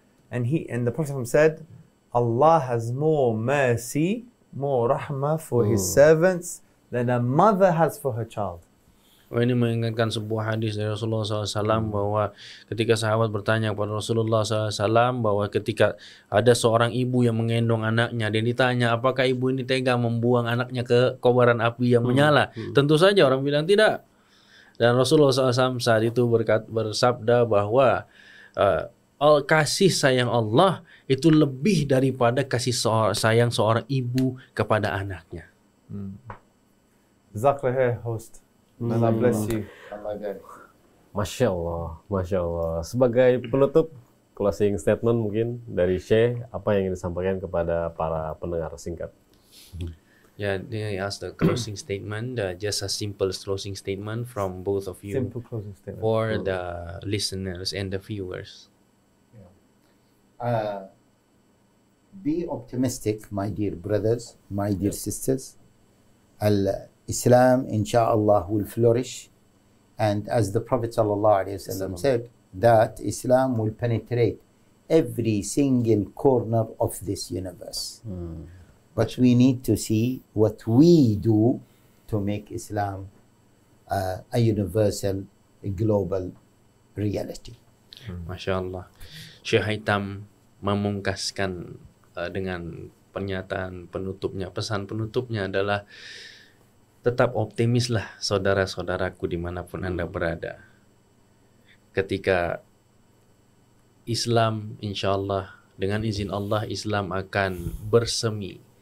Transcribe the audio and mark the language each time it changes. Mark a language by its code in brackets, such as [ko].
[en] And the Prophet said, Allah has more mercy, more rahmah for His servants than a mother has for her child. [id] Ini mengingatkan sebuah hadis dari Rasulullah SAW bahwa ketika sahabat bertanya kepada Rasulullah SAW bahwa ketika ada seorang ibu yang menggendong anaknya dan ditanya apakah ibu ini tega membuang anaknya ke kobaran api yang menyala, tentu saja orang bilang tidak. Dan Rasulullah SAW saat itu bersabda bahwa kasih sayang Allah itu lebih daripada kasih sayang seorang ibu kepada anaknya. [en] Jazakallah host. Allah bless you. [ar] Masya Allah, Masya Allah. [id] Sebagai penutup, [en] closing statement [id] mungkin dari Syekh, apa yang ingin disampaikan kepada para pendengar singkat? [en] Yeah, they asked the closing statement, just a simple closing statement from both of you. Simple closing statement. For the listeners and the viewers. Be optimistic, my dear brothers, my dear sisters. Islam, inshallah, will flourish. And as the Prophet ﷺ said, that Islam will penetrate every single corner of this universe. But we need to see what we do to make Islam a universal, a global reality. [ar] Masya Allah. [id] Syekh Haitham memungkaskan dengan pernyataan penutupnya, pesan penutupnya adalah tetap optimislah saudara-saudaraku dimanapun Anda berada. Ketika Islam, insya Allah, dengan izin Allah, Islam akan bersemi.